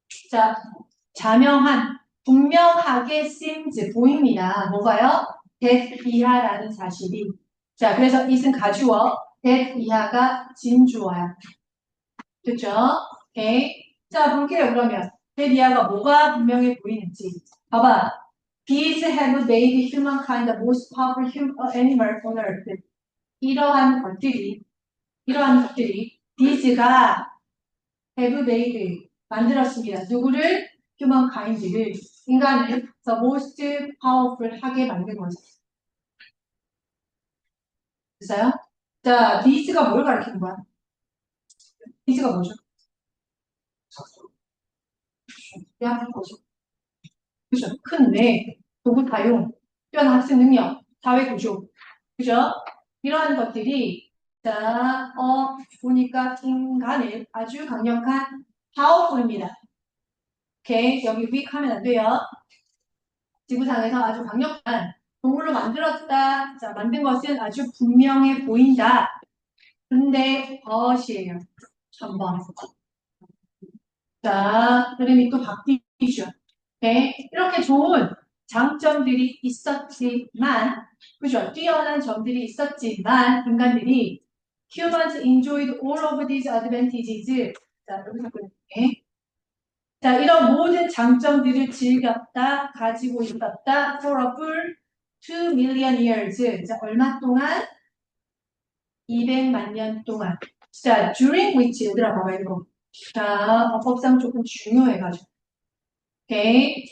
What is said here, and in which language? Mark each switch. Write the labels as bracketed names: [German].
[Korean] 자, 자명한, 분명하게 seems 보입니다. 뭐가요? that 이하라는 사실이. 자, 그래서 it은 가주어, that 이하가 진주어야. 됐죠? 오케이. 자, 볼게요, 그러면. that 이하가 뭐가 분명해 보이는지. 봐봐. [English] These have made humankind the most powerful animal on earth. [Korean] 이러한 것들이, these가 have made, 만들었습니다. 누구를? humankind를, 인간을 [English] the most powerful [Korean] 하게 만든 거죠. 됐어요? 자, these가 뭘 가리키는 거야? these가 뭐죠? 대학생 거죠. 그죠? 큰 뇌, 도구 사용, 뛰어난 학습 능력, 사회 구조. 그죠? 이러한 것들이, 자, 보니까 인간을 아주 강력한 파워풀입니다. 오케이. 여기 weak 하면 안 돼요. 지구상에서 아주 강력한 동물로 만들었다. 자, 만든 것은 아주 분명해 보인다. 근데 벗이에요. 3번. 자, 그림이 또 바뀌죠. 네, 이렇게 좋은 장점들이 있었지만, 그죠? 뛰어난 점들이 있었지만, 인간들이 [English] humans enjoyed all of these advantages. [Korean] 자, 여기서 끊을게. 자, 이런 모든 장점들을 즐겼다, 가지고 있었다, [English] for a full 2 million years. [Korean] 자, 얼마 동안? 200만 년 동안. 자, [English] during which, [Korean] 얘들아, 봐봐, 이거. 자, 법상 조금 중요해가지고. 오케이.